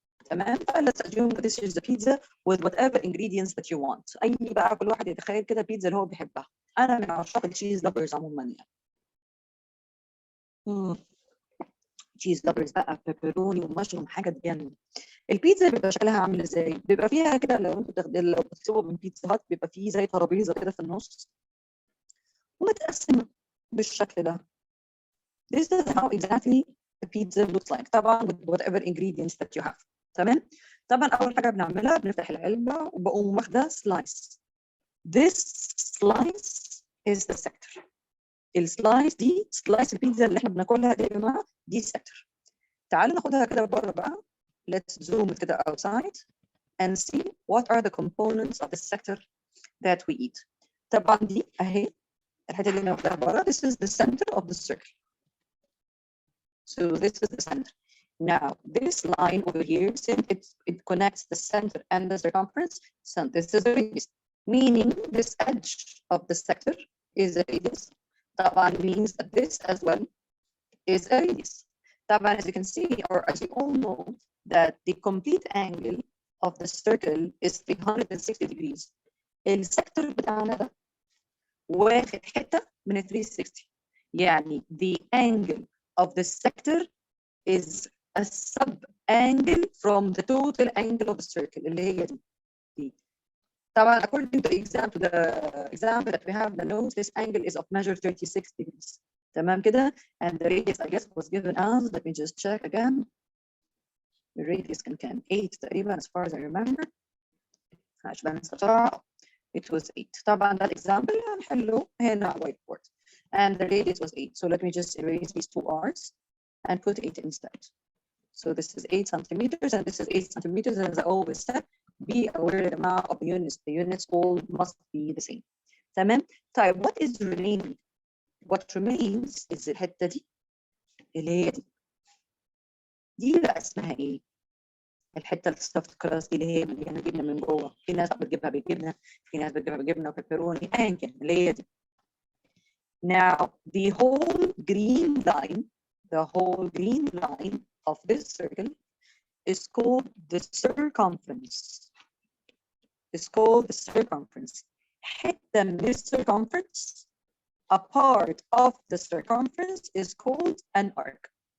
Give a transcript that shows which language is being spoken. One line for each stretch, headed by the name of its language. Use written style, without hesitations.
Arabic: تمام؟
English: let's assume that this is the pizza with whatever ingredients that you want.
Arabic: أي بقى كل واحد يتخيل كده بيتزا اللي هو بيحبها. أنا من عشاق التشيز لافرز عموما يعني. تشيز لافرز بقى بيبروني ومشروم حاجة تجنن. البيتزا بيبقى شكلها عامل ازاي؟ بيبقى فيها كده لو انتوا لو بتكتبوا من بيتزا هات بيبقى فيه زي ترابيزه كده في النص ومتقسمه بالشكل ده.
English: This is how exactly the pizza looks like.
Arabic: طبعا
English: with whatever ingredients that you have.
Arabic: تمام؟ طبعا اول حاجه بنعملها بنفتح العلبه وبقوم واخده سلايس.
English: This slice is the sector.
Arabic: السلايس دي سلايس البيتزا اللي احنا بناكلها دي يا جماعه دي sector. تعالوا ناخدها كده بره بقى.
English: Let's zoom it
Arabic: كده
English: outside and see what are the components of the sector that we eat.
Arabic: طبعا دي اهي الحته اللي ناخدها بره.
English: This is the center of the circle. So this is the center. Now this line over here, since it connects the center and the circumference, so this is a radius, meaning this edge of the sector is a radius.
Arabic: طبعا
English: means that this as well is a radius.
Arabic: طبعا
English: as you can see or as you all know that the complete angle of the circle is 360 degrees.
Arabic: السكتور بتاعنا ده واخد حته من 360. يعني
English: the angle of the sector is a sub angle from the total angle of the circle
Arabic: اللي هي دي. طبعا
English: according to the example that we have the notes, this angle is of measure 36 degrees.
Arabic: تمام كده.
English: And the radius I guess was given as, let me just check again. The radius
Arabic: كان 8 تقريبا
English: as far as I remember.
Arabic: عشان بنسى بسرعة.
English: It was 8.
Arabic: طبعا ده الإكزامبل هنحله هنا على whiteboard.
English: And the radius was 8. So let me just erase these two R's and put 8 instead. So this is 8 centimeters and this is 8 centimeters. As I always said, be aware of the amount of the units. The units all must be the same.
Arabic: تمام؟ طيب
English: what is remaining? What remains is
Arabic: الحتة دي اللي هي دي. دي بقى اسمها ايه؟ الحته الستافت كراست دي اللي هي مليانه جبنه من جوه. في ناس بتجيبها بالجبنه، في ناس بتجيبها بالجبنه وبيبروني، ايا كان اللي هي دي.
English: Now the whole green line of this circle is called the circumference. It's called the circumference.
Arabic: حته من
English: this circumference, a part of the circumference is called an arc.